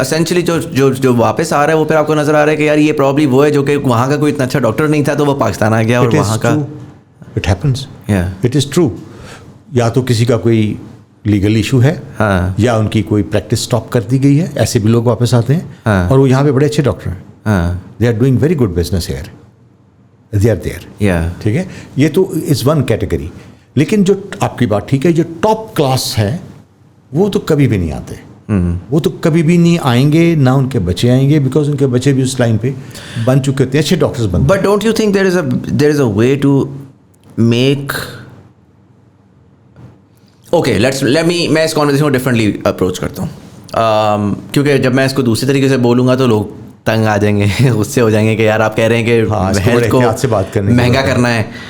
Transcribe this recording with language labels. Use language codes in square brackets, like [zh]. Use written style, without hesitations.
[ur] Essentially جو واپس آ رہا ہے وہ پھر آپ کو نظر آ رہا ہے کہ یار یہ پرابلی وہ ہے جو کہ وہاں کا کوئی اتنا اچھا ڈاکٹر نہیں تھا تو وہ پاکستان آ گیا, اور وہاں کا [en] It happens. It is true. [ur] یا تو کسی کا کوئی لیگل ایشو ہے ہاں یا ان کی کوئی پریکٹس اسٹاپ کر دی گئی ہے, ایسے بھی لوگ واپس آتے ہیں اور وہ یہاں پہ بڑے اچھے ڈاکٹر ہیں, ہاں [en] They are doing very good business here, they are there. یا [ur] ٹھیک ہے, یہ تو از ون کیٹیگری. لیکن جو آپ کی بات ٹھیک ہے, جو ٹاپ کلاس ہے وہ تو کبھی بھی نہیں آتے, وہ تو کبھی بھی نہیں آئیں گے, نہ ان کے بچے آئیں گے, بیکاز ان کے بچے بھی اس لائن پہ بن چکے ہوتے ہیں, اچھے doctors bin. [en] but don't you think there is a way to make okay [ur] میں اس کانورسیشن کو ڈفرینٹلی اپروچ کرتا ہوں, کیونکہ جب میں اس کو دوسری طریقے سے بولوں گا تو لوگ تنگ آ جائیں گے, غصے ہو جائیں گے کہ یار آپ کہہ رہے ہیں کہ ہیلتھ کو مہنگا کرنا ہے.